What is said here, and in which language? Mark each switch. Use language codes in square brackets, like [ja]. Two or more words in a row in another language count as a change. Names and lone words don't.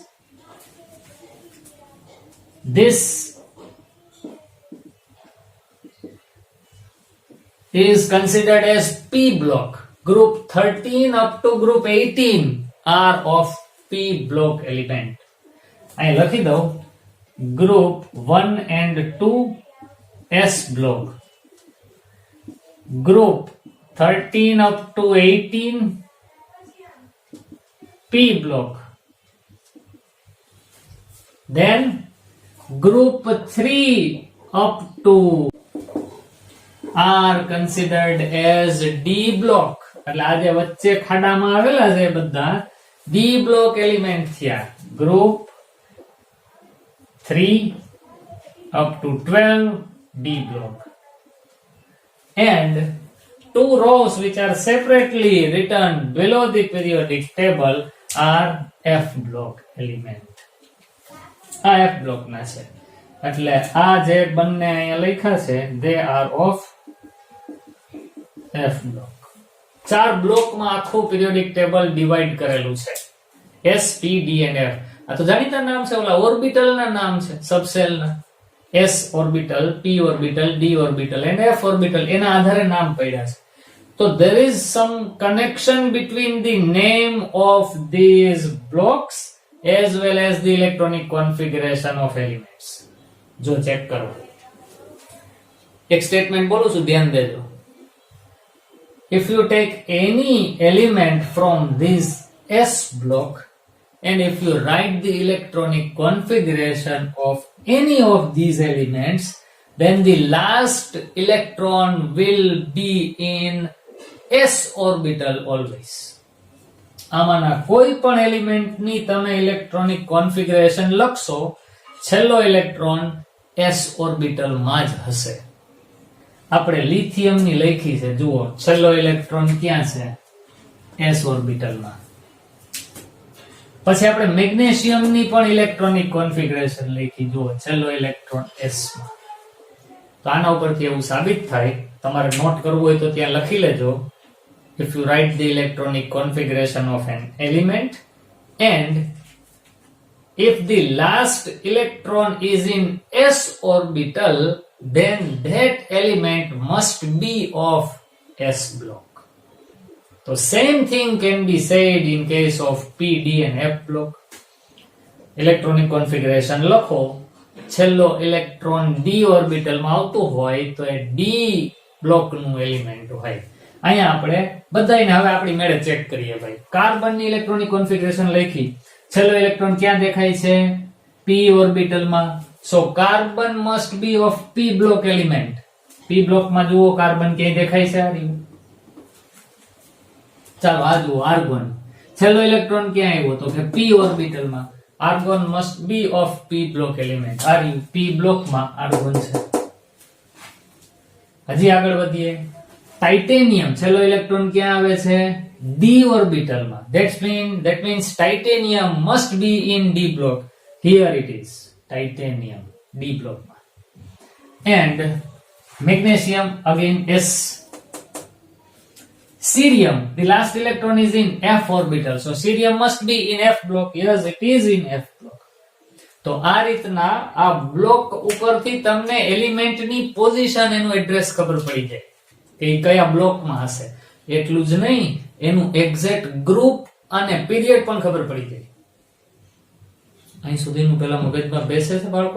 [en] This is considered as P block. Group 13 up to group 18 are of P block element. I [gu] લખી દઉં [en] group 1 and 2 S block, group 13 up to 18 P block, then group 3 up to are considered as D block. [gu] એટલે આ જે વચ્ચે ખાડામાં આવેલા છે બધા [en] D block element [gu] થયા. [en] group 3 up to 12 D block, and 2 rows which are separately written below the periodic table are F block element. [gu] આ [en] F block [gu] ના છે. એટલે આ જે બંને અહીંયા લખ્યા છે [en] they are of F block. [gu] 4 બ્લોકમાં આખું [en] periodic table [gu] ડિવાઈડ કરેલું છે. [en] S, P, D and F. [gu] આ તો જાણીતા નામ છે, ઓલા ઓર્બિટલ ના નામ છે સબસેલ ના. [en] S orbital, P orbital, D orbital and F orbital [gu] એના આધારે નામ પડ્યા છે. [en] So there is some connection between the name of these blocks as well as the electronic configuration of elements. [gu] જો ચેક કરો, એક સ્ટેટમેન્ટ બોલું છું, ધ્યાન દેજો. [en] If you take any element from this S block and if you write the electronic configuration of any of these elements, then the last electron will be in S orbital always. [gu] આમાંના કોઈ પણ એલિમેન્ટની તમે [en] electronic configuration [gu] લખશો, છેલ્લો ઇલેક્ટ્રોન [en] S orbital [gu] માં જ હશે. આપણે લિથિયમ ની લખી છે, જુઓ છેલ્લો ઇલેક્ટ્રોન ક્યાં છે? S ઓર્બિટલમાં. પછી આપણે મેગ્નેશિયમ ની પણ [en] electronic configuration [gu] લખી, જુઓ છેલ્લો ઇલેક્ટ્રોન S માં. તો આના ઉપરથી એવું સાબિત થાય, તમારે નોટ કરવું હોય તો ત્યાં લખી લેજો. [en] If you write the electronic configuration of an element and if the last electron is in S orbital, then that element must be of S block. So same thing can be said in case of P, D and F block. Electronic configuration [gu] લખો, છેલ્લો ઇલેક્ટ્રોન [en] D orbital [gu] માં આવતું હોય તો એ [en] D block [gu] નું એલિમેન્ટ હોય. અહીંયા આપણે બધાયને હવે આપણી મેળે ચેક કરીએ ભાઈ. કાર્બન ની [en] electronic configuration [gu] લખી, છેલ્લો ઇલેક્ટ્રોન ક્યાં દેખાય છે? [en] P orbital માં. So carbon must be of P block element. P block [gu] માં જુઓ કાર્બન ક્યાં દેખાય છે? આ રહ્યું. ચાલો આ જુઓ આર્ગોન, છેલ્લો ઇલેક્ટ્રોન ક્યાં આવ્યો? તો કે [en] P orbital [gu] માં. [en] Argon must be of P block element. [gu] આ રહ્યું [en] P block [gu] માં આર્ગોન છે. હજી આગળ વધીએ. टाइटेनियम છેલ્લો ઇલેક્ટ્રોન ક્યાં આવે છે? [en] D orbital [gu] માં. [en] That means titanium must be in D block. Here it is, titanium D block માં. And magnesium again S. Cerium, the last electron is in F orbital, so cerium must be in F block. Yes, it is in F block. [gu] તો આ રીતના આ બ્લોક ઉપરથી તમને એલિમેન્ટની પોઝિશન, એનું એડ્રેસ ખબર પડી જાય કે કયા બ્લોકમાં હશે. એટલું જ નહીં, એનું એક્ઝેક્ટ ગ્રુપ અને પીરિયડ પણ ખબર પડી જાય. અહીં સુધીનું પેલા મગજમાં બેસે છે બાળકો?